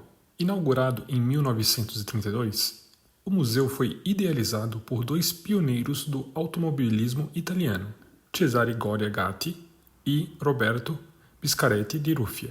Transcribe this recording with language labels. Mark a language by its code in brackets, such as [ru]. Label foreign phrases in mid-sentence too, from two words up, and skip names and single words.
[pt] Inaugurado em 1932, o museu foi idealizado por dois pioneiros do automobilismo italiano, Cesare Goria Gatti e Roberto Biscaretti di Ruffia.